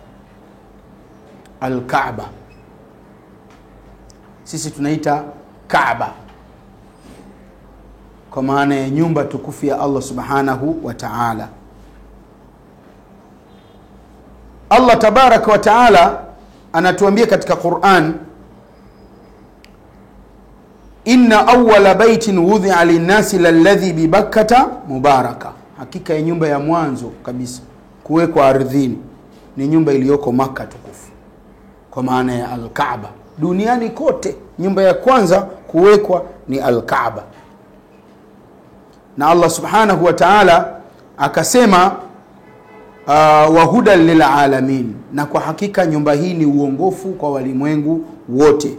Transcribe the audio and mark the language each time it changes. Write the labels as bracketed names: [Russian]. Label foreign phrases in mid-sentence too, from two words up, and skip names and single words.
[Swahili] Al-Kaaba sisi tunaita Kaaba kwa maana ya nyumba tukufu ya Allah [Arabic] سبحانه وتعالى. [Swahili] Allah [Arabic] تبارك وتعالى [Swahili] anatuambia katika Qur'an, [Arabic] إن أول بيت وضع للناس للذي ببكة مباركا, [Swahili] hakika ya nyumba ya mwanzo kabisa kuwekwa ardhini ni nyumba iliyoko Makka tukufu, kwa maana ya Al-Kaaba. Duniani kote nyumba ya kwanza kuwekwa ni Al-Kaaba. Na Allah [Arabic] سبحانه وتعالى [Swahili] akasema [Arabic] وهدى للعالمين, [Swahili] na kwa hakika nyumba hii ni uongofu kwa walimwengu wote.